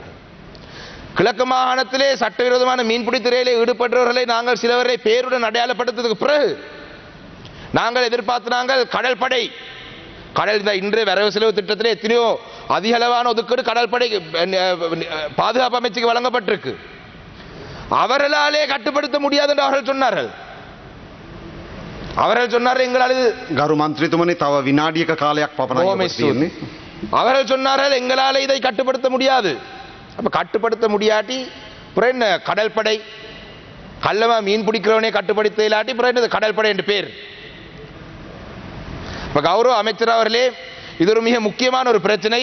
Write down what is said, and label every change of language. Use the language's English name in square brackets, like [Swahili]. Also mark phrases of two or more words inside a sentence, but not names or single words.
[Tamil] கிழக்கு மாகாணத்திலே சட்டவிரோதமான மீன்பிடி துறையிலே ஈடுபட்டவர்களை நாங்கள் சிலவரை பேருடன் அடையாளப்படுத்ததுக்கு பிறகு நாங்கள் எதிர்பார்த்தாங்கள் கடல் படை இன்று வரவு செலவு திட்டத்திலே எத்தனையோ அதிக அளவான ஒதுக்கீடு கடல் படை பாதுகாப்பு அமைச்சுக்கு வழங்கப்பட்டிருக்கு. அவர்களாலே கட்டுப்படுத்த முடியாது என்று அவர்கள் சொன்னார்கள். எங்களால் [Sinhala] ගරු මන්ත්‍රීතුමනි තව විනාඩියක කාලයක් පමණයි තියෙන්නේ. [Tamil] அவர்கள் சொன்னார்கள் எங்களால் இதை கட்டுப்படுத்த முடியாது. அப்ப கட்டுப்படுத்த முடியாட்டி புறம் என்ன கடல் படை கள்ளமா மீன் பிடிக்கிறவனே கட்டுப்படுத்த இல்லாட்டி புறம் என்ன கடல் படை என்று பேர். இப்ப கௌரவ அமைச்சர் அவர்களே, இது ஒரு மிக முக்கியமான ஒரு பிரச்சனை.